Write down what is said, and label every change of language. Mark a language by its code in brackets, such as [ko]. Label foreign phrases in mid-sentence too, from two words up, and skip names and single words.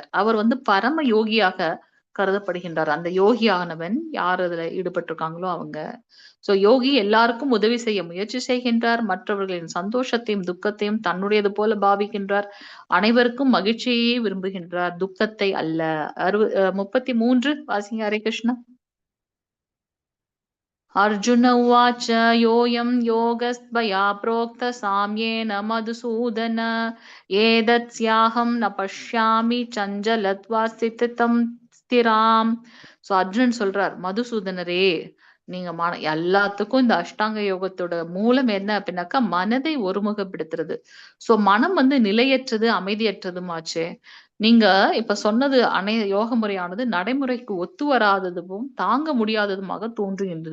[ta] அவர் வந்து பரம யோகியாக கருதப்படுகின்றார். அந்த யோகியானவன் யார் அதுல ஈடுபட்டிருக்காங்களோ அவங்க. சோ யோகி எல்லாருக்கும் உதவி செய்ய முயற்சி செய்கின்றார். மற்றவர்களின் சந்தோஷத்தையும் துக்கத்தையும் தன்னுடையது போல பாவிக்கின்றார். அனைவருக்கும் மகிழ்ச்சியே விரும்புகின்றார், துக்கத்தை அல்ல. 33 வாசிங்க. ஹரே கிருஷ்ணா. [sa] अर्जुन उवाच योऽयं योगस्त्वया प्रोक्त साम्येन मधुसूदन एतस्याहं न पश्यामि चञ्चलत्वा स्थितं स्थिराम्. [ta] சோ அர்ஜுனன் சொல்றார், மதுசூதனரே, நீங்க எல்லாத்துக்கும் இந்த அஷ்டாங்க யோகத்தோட மூலம் என்ன அப்படின்னாக்கா மனதை ஒருமுகப்படுத்துறது. சோ மனம் நிலையற்றது, அமைதியற்றதுமாச்சே. நீங்க இப்ப சொன்னது யோக முறையானது நடைமுறைக்கு ஒத்து வராததும் தாங்க முடியாததுமாக தோன்றுகின்றது.